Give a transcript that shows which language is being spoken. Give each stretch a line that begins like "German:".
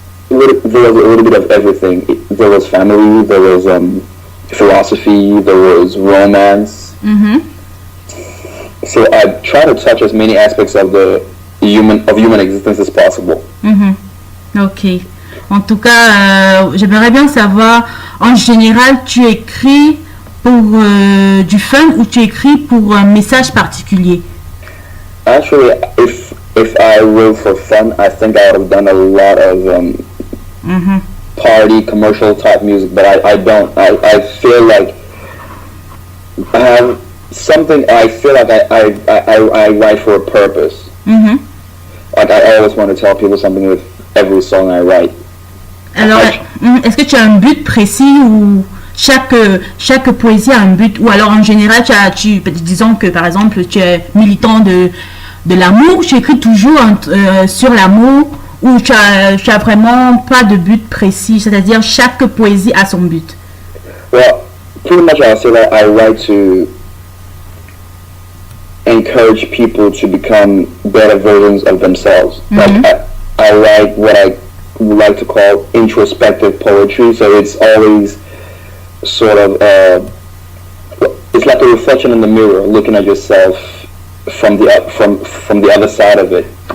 English: There was a little bit of everything. There was family, there was philosophy, there was romance. So I try to touch as many aspects of human existence as possible. Ok.
French: En tout cas, j'aimerais bien savoir, en général, tu écris pour du fun ou tu écris pour un message particulier?
English: Actually, if I wrote for fun, I think I would have done a lot of party, commercial type music, but I don't. I feel like I have something. I feel like I write for a purpose. Like I always want to tell people something with every song I write.
French: Alors, est-ce que tu as un but précis ou chaque poésie a un but, ou alors en général disons que par exemple tu es militant de l'amour, tu écris toujours sur l'amour, ou tu as vraiment pas de but précis, c'est-à-dire chaque poésie a son but?
English: Well, pretty much I'll say that I write to encourage people to become better versions of themselves. Like I write what I would like to call introspective poetry, so it's always sort of it's like a reflection in the mirror, looking at yourself from the other side of it.